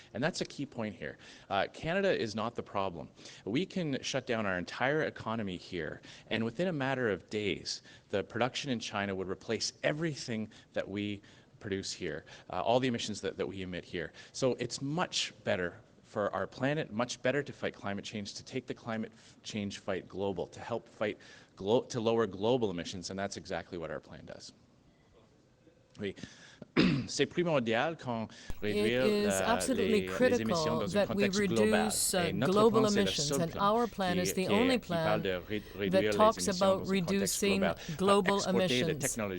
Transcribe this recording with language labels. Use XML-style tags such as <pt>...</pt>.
<en>And that's a key point here. Canada is not the problem. We can shut down our entire economy here, and within a matter of days, the production in China would replace everything that we produce here, all the emissions that we emit here. So it's much better for our planet, much better to fight climate change, to take the climate change fight global, to help fight, to lower global emissions, and that's exactly what our plan does.</en> <fr>C'est primordial qu'on réduise les émissions dans un contexte global. Et notre plan, c'est le seul plan</fr> <en>that talks about reducing global emissions.</en>